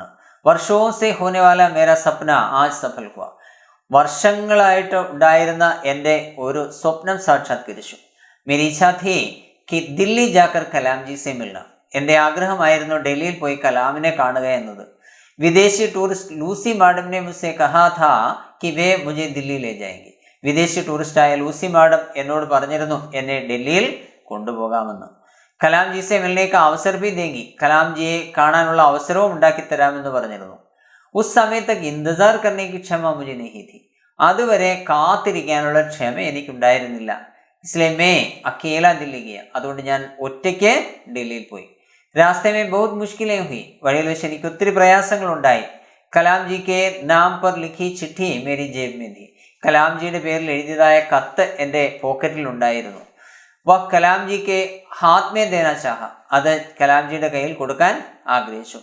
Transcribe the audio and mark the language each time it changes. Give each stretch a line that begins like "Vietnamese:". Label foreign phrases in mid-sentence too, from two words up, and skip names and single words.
Hindi: वर्षों से होने वाला मेरा सपना आज सफल हुआ.
Malayalam: വർഷങ്ങളായിട്ട് ഉണ്ടായിരുന്ന എൻ്റെ ഒരു സ്വപ്നം സാക്ഷാത്കരിച്ചു.
Hindi: मेरी इच्छा थी कि दिल्ली जाकर कलामजी से मिलना.
Malayalam: എൻ്റെ ആഗ്രഹമായിരുന്നു ഡൽഹിയിൽ പോയി കലാമിനെ കാണുക എന്നത്.
Hindi: विदेशी टूरिस्ट लूसी मैडम ने मुझसे कहा था कि वे मुझे दिल्ली ले जाएंगे.
Malayalam: വിദേശി ടൂറിസ്റ്റായ ലൂസി മാഡം എന്നോട് പറഞ്ഞിരുന്നു എന്നെ ഡൽഹിയിൽ കൊണ്ടുപോകാമെന്ന്.
Hindi: कलामजी से मिलने का अवसर भी देंगी.
Malayalam: കലാംജിയെ കാണാനുള്ള അവസരവും ഉണ്ടാക്കി തരാമെന്ന് പറഞ്ഞിരുന്നു.
Hindi: उस समय तक इंतज़ार करने की क्षमा മുझे नहीं थी.
Malayalam: അതുവരെ കാത്തിരിക്കാനുള്ള ക്ഷമ എനിക്കുണ്ടായിരുന്നില്ല.
Hindi: इसलिए मैं अकेला दिल्ली गया.
Malayalam: അതുകൊണ്ട് ഞാൻ ഒറ്റയ്ക്ക് ഡൽഹിയിൽ പോയി.
Hindi: रास्ते में बहुत मुश्किलें हुई.
Malayalam: വഴിയിൽ വെച്ച് എനിക്ക് ഒത്തിരി പ്രയാസങ്ങൾ ഉണ്ടായി.
Hindi: कलामजी के नाम पर लिखी चिट्ठी मेरी जेब में थी.
Malayalam: കലാംജിയുടെ പേരിൽ എഴുതിയതായ കത്ത് എൻ്റെ പോക്കറ്റിൽ ഉണ്ടായിരുന്നു.
Hindi: वह कलामजी के हाथ में देना चाहा.
Malayalam: അത് കലാംജിയുടെ കയ്യിൽ കൊടുക്കാൻ ആഗ്രഹിച്ചു.